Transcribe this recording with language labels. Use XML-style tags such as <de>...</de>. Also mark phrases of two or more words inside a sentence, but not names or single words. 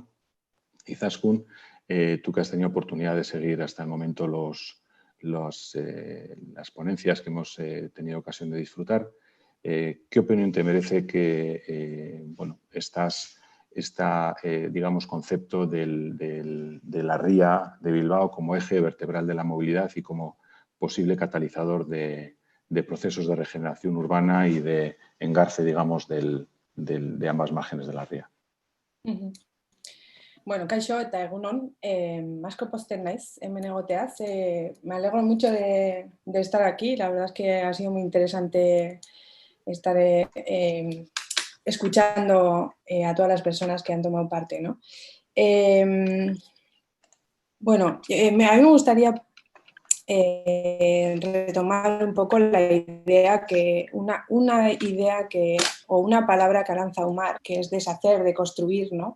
<es>Izaskun, tú que has tenido oportunidad de seguir hasta el momento las ponencias que hemos tenido ocasión de disfrutar, ¿qué opinión te merece que digamos, concepto de la ría de Bilbao como eje vertebral de la movilidad y como posible catalizador de procesos de regeneración urbana y de engarce, digamos, de ambas márgenes de la ría?</es> <eu>Bueno, kaixo eta egunon, asko pozten naiz hemen egoteaz.</eu> <es>Me alegro mucho de estar aquí. La verdad es que ha sido muy interesante estar escuchando a todas las personas que han tomado parte, ¿no? Bueno, a mí me gustaría retomar un poco la idea o una palabra que ha lanzado Umar, que es deshacer, de construir, ¿no?</es>